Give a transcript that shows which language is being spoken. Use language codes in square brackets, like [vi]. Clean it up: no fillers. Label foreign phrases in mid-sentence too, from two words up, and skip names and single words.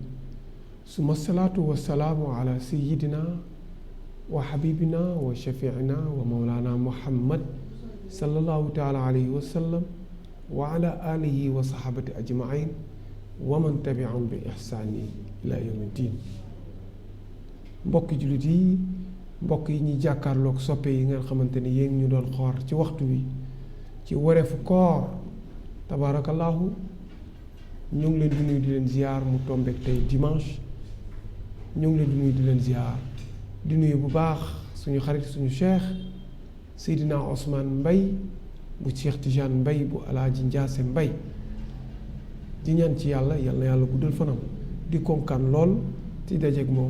[ar] ثم الصلاة والسلام على سيدنا وحبيبنا وشفيعنا ومولانا محمد صلى الله تعالى عليه وسلم وعلى آله وصحبه أجمعين ومن تبعهم بإحسان إلى يوم الدين. [wo] mbokki jullit yi, mbokk yi ñi jàkkaarloog soppe yi ngeen xamante ni yéen ñu doon xoor ci waxtu wi ci wareefu koor tabaarakallaahu ñu ngi leen di nuyu di leen ziar mu tombeek tey dimanche. ñu ngi leen di nuyu di leen ziar di nuyu bu baax suñu xarit suñu cheikh Seydina Ousmane Mbaye bu Cheikh Tidiane Mbaye bu Alaaji Njaase Mbaye di ñaan ci yàlla yàlla guddal fanam di konkaan lool ci dajeeg moom.